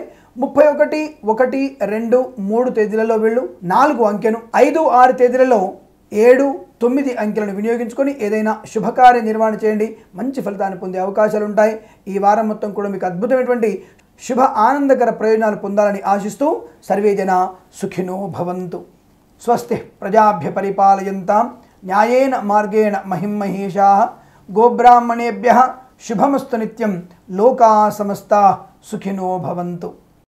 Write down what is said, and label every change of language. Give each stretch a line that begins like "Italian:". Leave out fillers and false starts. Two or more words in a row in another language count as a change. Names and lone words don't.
Telugu: 31, 1, 2, 3 తేదీలలో వీళ్ళు 4 అంకెను, 5, 6 తేదీలలో 7, 9 అంకెలను వినియోగించుకొని ఏదైనా శుభకార్య నిర్వహణ చేయండి, మంచి ఫలితాన్ని పొందే అవకాశాలు ఉంటాయి। ఈ వారం మొత్తం కూడా మీకు అద్భుతమైనటువంటి శుభ ఆనందకర ప్రయోజనాలు పొందాలని ఆశిస్తూ
Sanskrit: సర్వే జన సుఖినో భవంతు। స్వస్తి ప్రజాభ్య పరిపాలయంతాం న్యాయేన మార్గేణ మహిమహేషాః గోబ్రాహ్మణేభ్యః శుభమస్తు నిత్యం లోకా సమస్తా సుఖినో భవంతు।